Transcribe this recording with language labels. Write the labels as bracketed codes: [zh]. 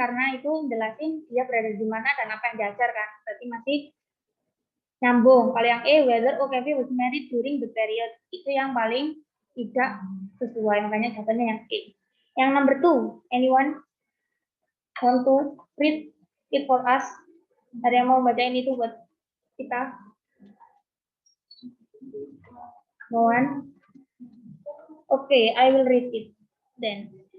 [id] Karena itu jelasin dia berada di mana dan apa yang diajar kan. Berarti masih nyambung. Kalau yang E, [en] whether O'Keeffe was married during the period. [id] Itu yang paling tidak sesuai. Makanya jawabannya yang E. Yang number 2. [en] Anyone want to read it for us? [id] Ada yang mau bacain itu buat kita? [en] No one? Okay, I will read it then.